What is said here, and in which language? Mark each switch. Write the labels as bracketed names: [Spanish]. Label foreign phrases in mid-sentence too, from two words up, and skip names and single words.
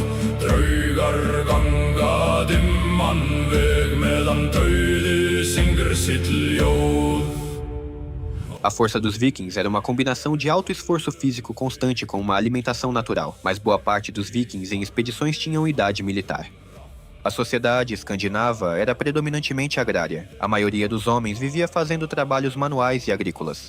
[Icelandic] Draugar ganga dimman veg meðan dauði syngur sitt ljóð. [Portuguese] A força dos vikings era uma combinação de alto esforço físico constante com uma alimentação natural, mas boa parte dos vikings em expedições tinham idade militar. A sociedade escandinava era predominantemente agrária. A maioria dos homens vivia fazendo trabalhos manuais e agrícolas.